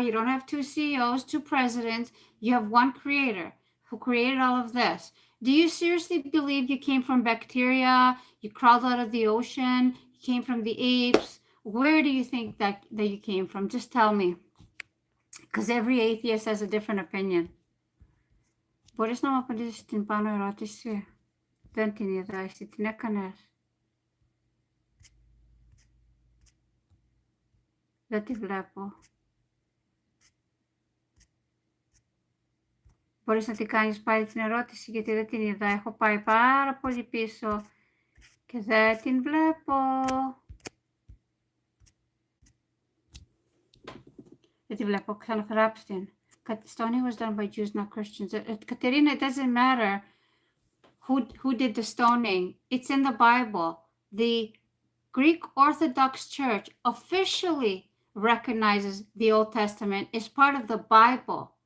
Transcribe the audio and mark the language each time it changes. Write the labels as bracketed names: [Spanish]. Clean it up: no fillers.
[English] You don't have two CEOs, two presidents. You have one creator who created all of this. Do you seriously believe you came from bacteria? You crawled out of the ocean? You came from the apes? Where do you think that you came from? Just tell me. Because every atheist has a different opinion. [Greek] Μπορείς να μου απαντήσεις την πάνω ερώτηση? Δεν την είδα, εσύ την έκανες? Δεν τη βλέπω. Μπορείς να την κάνεις πάλι την ερώτηση, γιατί δεν την είδα. Έχω πάει πάρα πολύ πίσω και δεν την βλέπω. Δεν τη βλέπω, ξαναγράψτε την. [English] Stoning was done by Jews, not Christians. Katerina, it doesn't matter who did the stoning. It's in the Bible. The Greek Orthodox Church officially recognizes the Old Testament as part of the Bible.